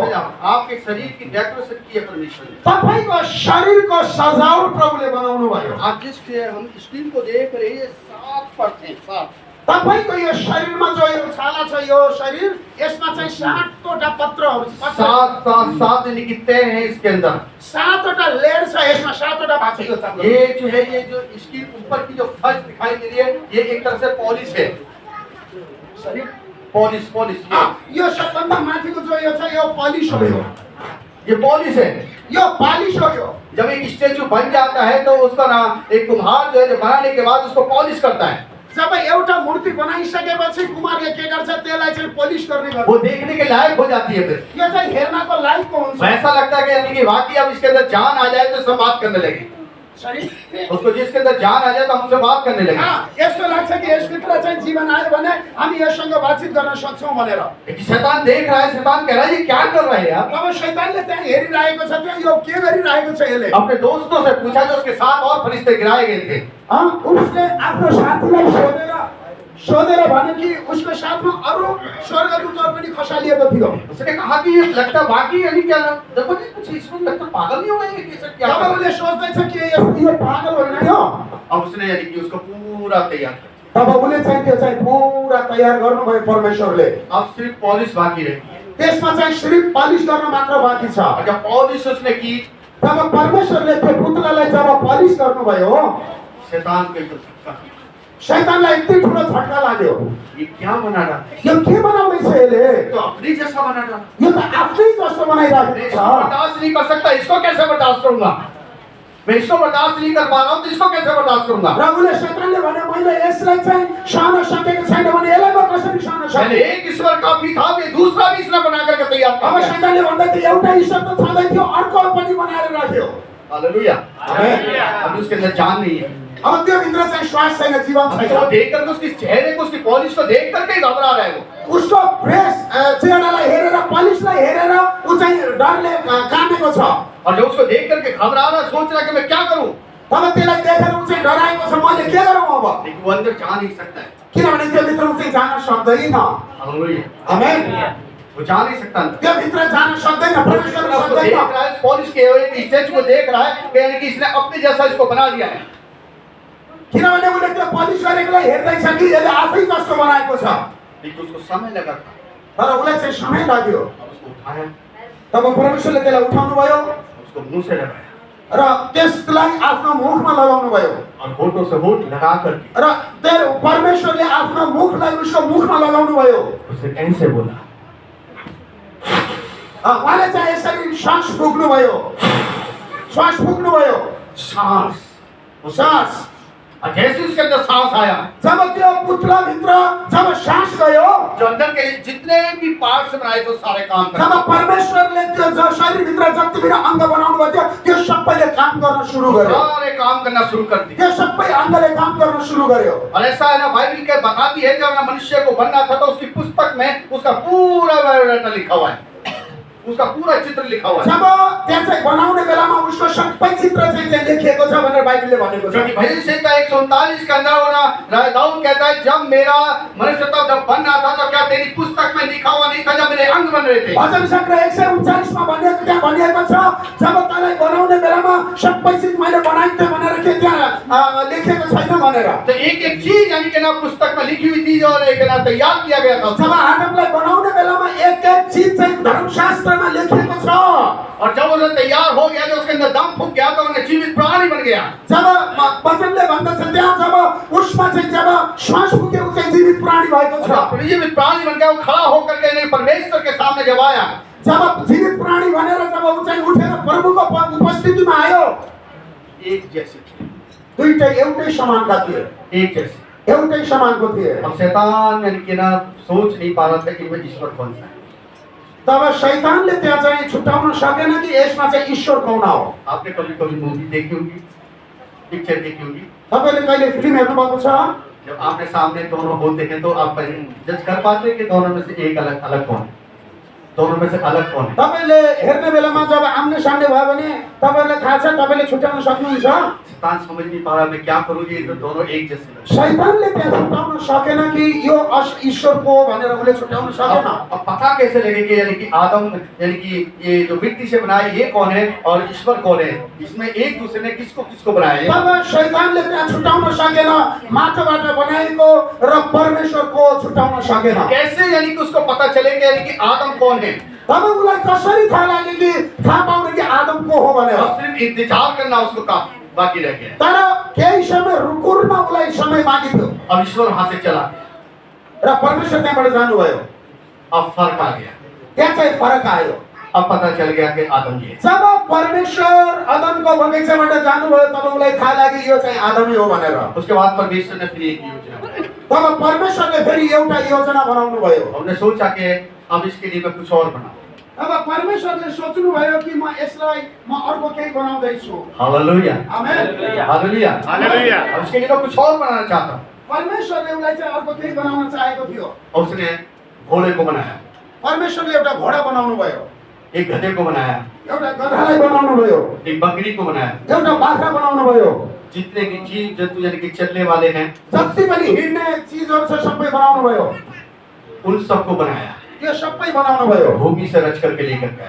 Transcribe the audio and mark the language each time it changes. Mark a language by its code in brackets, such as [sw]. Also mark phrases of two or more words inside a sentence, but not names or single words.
[hi] आपके शरीर की डेकोरेशन की है परमेश्वर ने। [ne] तपाईको शरीरको सजावट प्रभुले बनाउनु भयो। [hi] आप जिस हम स्क्रीन को देख रहे हैं 7 परत हैं, 7। [ne] तपाईको यो शरीरमा जो यो छाला छ यो शरीर यसमा चाहिँ 7वटा पत्रहरू छ। [hi] 7 यानी कि तय है इसके अंदर, [ne] 7वटा लेयर छ यसमा, 7वटा भाग छ। [hi] ये जो है ये जो इसकी ऊपर की जो फर्श दिखाई दे रही है ये एक तरह से पॉलिश है, शरीर पॉलिश [ne] यो सबभन्दा माथिको जो यो छ यो पॉलिश हो। [hi] ये पॉलिश है। [ne] यो पॉलिश हो। यो [hi] जब एक स्टेचू बन जाता है तो उसका ना एक कुम्हार जो है बनाने के बाद उसको पॉलिश करता है। [ne] जब एउटा मूर्ति बनाइसकेपछि कुमारले के गर्छ त्यसलाई चाहिँ पॉलिश गर्ने गर्छ। [hi] वो देखने के लायक हो जाती है, फिर [ne] यो चाहिँ हेर्नको लायकको हुन्छ। [hi] ऐसा लगता है कि यानी कि वाकई अब इसके अंदर जान आ जाए तो सब बात करने लगे, उसको जिसके अंदर जान आ जाए तो हमसे बात करने लगे। [ne] यस्तो लाग्छ कि यसभित्र चाहिँ जीवन आयो भने हामी यससँग बातचित गर्न सक्छौं भनेर। [hi] लेकिन शैतान देख रहा है, शैतान कह रहा है ये क्या कर रहा है यार। [ne] तब शैतानले त्यहाँ हेरिरहेको छ, त्यहाँ यो के गरिरहेको छ यसले। [hi] अपने दोस्तों से पूछा जो उसके साथ और फरिश्ते गिराए गए थे, [ne] उसले आफ्नो साथीलाई सोधेर भने कि उसको साथमा अरू स्वर्गदूतहरू पनि खसालिएको थियो। [hi] उसने कहा कि ये लगता वाकई यानी क्या देखो जी कुछ इसमें लगता पागल नहीं हो गए ये सब क्या। [ne] तब उसले सोच्दैछ कि यो पागल होइन यो। [hi] अब उसने यानी कि उसको पूरा तैयार कर, [ne] तब उसले चाहिँ त्यो चाहिँ पूरा तयार गर्नुभयो परमेश्वरले। [hi] अब सिर्फ पॉलिश बाकी रही, [ne] त्यसमा चाहिँ सिर्फ पॉलिश गर्न मात्र बाँकी छ। [hi] और जब पॉलिश उसने की [ne] तब परमेश्वरले त्यो पुतलालाई जब पॉलिश गर्नुभयो [hi] शैतान को एकदम झटका, [ne] शैतानलाई यति ठुलो झट्का लाग्यो। [hi] ये क्या बना रहा, [ne] यो के बनाउँदैछ यसले, [hi] तो अपनी जैसा बना रहा, [ne] यो त आफ्नै जस्तो बनाइराखेको छ। [hi] बर्दाश्त नहीं कर सकता, इसको कैसे बर्दाश्त करूंगा। मैं इसको बर्दाश्त नहीं कर पा रहा हूँ तो इसको कैसे बर्दाश्त करूंगा। [ne] र उसले शैतानले भने मैले यसलाई चाहिँ सहन सकेको छैन भने यसलाई म कसरी सहन [hi] पहले [ne] सक्छु। [hi] एक ईश्वर काफी था, फिर दूसरा भी इसने बना करके तैयार अब किया। [ne] शैतानले भन्दा थियो एउटा ईश्वर त छँदै थियो, अर्को पनि बनाएर राख्यो। [hi] हालेलुया। [ne] आमेन। [hi] अभी उसके अंदर जान नहीं है। [ne] अब त्यो भित्र चाहिँ श्वास छैन, जीवन [hi] अभी तो वो [ne] छैन। [hi] देख करके उसके चेहरे को, उसकी पॉलिश को देख करके ही घबरा रहा है वो। [ne] उसको फ्रेस चेहरालाई हेरेर, पलिसलाई हेरेर ऊ चाहिँ डरले कामेको छ। [hi] और जब उसको देख करके घबरा रहा है, सोच रहा है कि मैं क्या करूं, [ne] तब त्यसलाई देखेर ऊ चाहिँ डराएको छ, मैले के गरौँ अब। [hi] लेकिन वो अंदर जा नहीं सकता है। [ne] किनभने त्यो भित्र ऊ चाहिँ जान सक्दैन। [hi] हालेलुया। [ne] आमेन। [hi] वो जा नहीं सकता अंदर। [ne] त्यो भित्र जान सक्दैन, प्रवेश गर्न [hi] उसको देख [ne] सक्दैन। [hi] रहा है, पॉलिश के हुए स्टेज को देख रहा है, यानी कि इसने अपने जैसा इसको बना लिया है। [ne] किनभने उसले त्यो पलिस गरेकोलाई हेर्दैछ कि यसले आफै जस्तो बनाएको छ। [hi] लेकिन उसको समय लगा था। [ne] तर उसलाई चाहिँ समय लाग्यो। [hi] अब उसको उठाया, [ne] तब परमेश्वरले त्यसलाई उठाउनु भयो [hi] उसको मुंह से लगाया [ne] र त्यसलाई आफ्नो मुखमा लगाउनु भयो। [hi] और होठों से होठ लगा करके [ne] र त्यो परमेश्वरले आफ्नो मुखलाई उसको मुखमा लगाउनु भयो। [hi] उसे कैसे बोला, [ne] उहाँले चाहिँ यसरी श्वास फुक्नु भयो, श्वास फुक्नु भयो, [hi] सांस। [ne] श्वास। [hi] और जैसे उसके अंदर सांस आया, [ne] जब त्यो पुतला भित्र जब श्वास गयो, [hi] जो अंदर के जितने भी पार्ट्स बनाए थे सारे काम कर। [ne] जब परमेश्वरले त्यो शरीर भित्र जति पनि अंग बनाउनु भयो त्यो सबैले काम गर्न सुरु गर्यो। [hi] सारे काम करना शुरू कर दिए। [ne] त्यो सबै अंगले काम गर्न सुरु गर्यो। [hi] और ऐसा है ना, बाइबल के बताती है जब ना मनुष्य को बनना था तो उसकी पुस्तक में उसका पूरा बायोडाटा लिखा हुआ है, उसका पूरा चित्र लिखा हुआ है। [ne] जब त्यहाँ चाहिँ बनाउने बेलामा उसको सबै चित्र चाहिँ त्यहाँ लेखिएको छ भनेर बाइबलले भनेको छ। [hi] क्योंकि भजन संहिता 139 के अंदर होना, राजा दाऊद कहता है जब मेरा मनुष्य जब बनना था तो क्या तेरी पुस्तक में लिखा हुआ नहीं था जब मेरे अंग बन रहे थे। [ne] भजन सङ्ग्रह 139 मा भनेको त्यहाँ भनिएको छ जब तँलाई बनाउने बेलामा सबै चीज मैले बनाइथे भनेर के त्यहाँ लेखेको छैन भनेर। [hi] तो एक एक चीज यानी कि ना पुस्तक में लिखी हुई थी और एक ना तैयार किया गया था। [ne] जब आदमलाई बनाउने बेलामा एक एक चीज चाहिँ धर्मशास्त्रमा लेखिएको छ। [hi] और जब वो तैयार हो गया, जब उसके अंदर दम फूक गया तो उन्हें जीवित प्राणी बन गया। [ne] जब वचनले भन्दछ त्यहाँ जब उसमा चाहिँ जब श्वास फुकेको चाहिँ जीवित प्राणी भएको छ। [hi] और जीवित प्राणी बन गया, वो खड़ा होकर के नहीं परमेश्वर के सामने जब आया, [ne] जब जीवित प्राणी भनेर जब ऊ चाहिँ उठेर प्रभुको उपस्थितिमा आयो, [hi] एक जैसे थे, [ne] दुईटै एउटै समानका थिए, [hi] एक जैसे। [ne] एउटै समानको थिए। [hi] अब शैतान यानी कि ना सोच नहीं पा रहा था कि वो ईश्वर कौन सा है। [ne] तब शैतानले त्यहाँ चाहिँ छुट्याउन सकेन कि यसमा चाहिँ ईश्वर कौन हो। [hi] आपने कभी कभी मूवी देखी होगी, पिक्चर देखी होगी, [ne] तपाईले कहिले फिल्म हेर्नुभएको छ? [hi] जब आपने सामने दोनों होते हैं तो आप जज कर पाते हैं कि दोनों में से एक अलग अलग कौन है, दोनों में से अलग कौन है। [ne] तपाईले हेर्ने बेलामा जब आम्ने सामने भयो भने तपाईलाई थाहा छ, तपाईले छुट्याउन सक्नुहुन्छ? [hi] शैतान समझ नहीं पा रहा मैं क्या करूँ, ये तो दोनों एक जैसे लग रहे [ne] शैतानले त्यहाँ छुट्याउन सकेन कि यो ईश्वरको भनेर उसले छुट्याउन [hi] हैं। [ne] सकेन। [hi] अब पता कैसे लगे कि यानी कि आदम यानी कि ये जो मिट्टी से बनाए ये कौन है और ईश्वर कौन है, इसमें एक दूसरे ने किसको किसको बनाया है। [ne] तब शैतानले त्यहाँ छुट्याउन सकेन, माटोबाट बनाएको र परमेश्वरको छुट्याउन सकेन। [hi] कैसे यानी कि उसको पता चले कि यानी कि आदम कौन है। [ne] तब उसलाई कसरी थाहा लाग्यो कि थाहा पाउने कि आदम को हो भनेर। [hi] और सिर्फ इंतजार करना उसको काफी बाकी रह गया। [ne] तर केही समय रुकुर्न उसलाई समय बाँकी थियो [hi] अब ईश्वर वहां से चला गया, [ne] र परमेश्वर त्यहाँबाट जानुभयो। [hi] अब फर्क आ गया, [ne] त्यहाँ चाहिँ फरक आयो। [hi] अब पता चल गया कि आदम ये है। [ne] जब परमेश्वर आदमको बगैँचाबाट जानुभयो तब उसलाई थाहा लाग्यो यो चाहिँ आदमै हो भनेर। [hi] उसके बाद परमेश्वर ने फिर एक योजना बनाई। [ne] तब परमेश्वरले फेरि एउटा योजना बनाउनु भयो। [hi] हमने सोचा कि अब इसके लिए मैं कुछ और बनाऊं। [ne] अब परमेश्वरले सोच्नु भयो कि म यसलाई म अर्को केही बनाउँदैछु। [hi] हालेलुया, [ne] आमेन। [hi] हालेलुया, [ne] हालेलुया। [hi] अब इसके लिए मैं कुछ और बनाना चाहता हूँ। [ne] परमेश्वरले उसलाई चाहिँ अर्को केही बनाउन चाहेको थियो। [hi] और उसने घोड़े को बनाया, [ne] परमेश्वरले एउटा घोडा बनाउनु भयो, [hi] एक गधे को बनाया, [ne] एउटा गधालाई बनाउनु भयो, [hi] एक बकरी को बनाया। [ne] एउटा बाख्रा बनाउनु भयो। [hi] जितने भी जीव जंतु यानी कि चलने वाले हैं [ne] जति पनि हिँड्ने चिजहरू छ सबै बनाउनु भयो। [hi] उन सबको बनाया, [ne] त्यो सबै बनाउनु भयो। [hi] भूमि से रच करके लेकर गया।